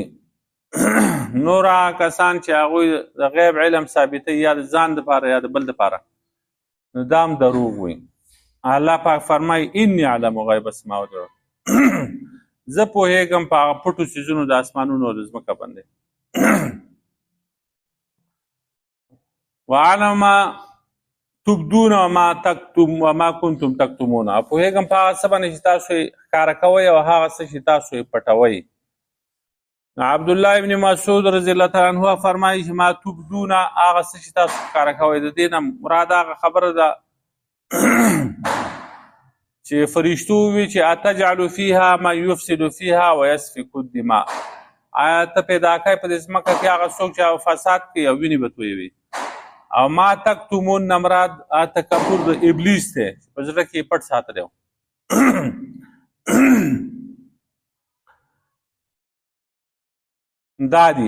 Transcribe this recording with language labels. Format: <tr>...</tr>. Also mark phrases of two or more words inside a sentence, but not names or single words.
<ps>نور هغه کسان چې هغوی د غیب علم ثابتوي یا د ځان دپاره یا د بل دپاره، نو دا هم دروغ وي. الله پاک فرمایي</ps> <ar>اني اعلم غیب السماوات والارض،</ar> <ps>زه پوهېږم په هغه پټو څیزونو د اسمانونو او د ځمکه باندې.</ps> <ar>واعلم ما تبدون وما كنتم تكتمون،</ar> <ps>او پوهېږم په هغه څه باندې چې تاسو یې ښکاره کوئ او هغه څه چې تاسو یې پټوئ. عبدالله ابن مسعود رضی الله تعالی عنه فرمایي چې</ps> <ar>ما تبدون،</ar> <ps>هغه څه چې تاسو ښکاره کوئ، د دې نه مراد هغه خبره ده چې فرشتو وی چې</ps> <ar>اتجعل فيها ما يفسد فيها ويسفك الدماء،</ar> <ps>آیا ته پیدا کوې په دې ځمکه کې هغه څوک چې فساد کوي او وینې به تویوي. او</ps> <ar>ما تکتمون</ar> <ps>نه مراد تکبر د ابلیس دی په زړه کې یې پټ ساتلی و. دا دي.</ps>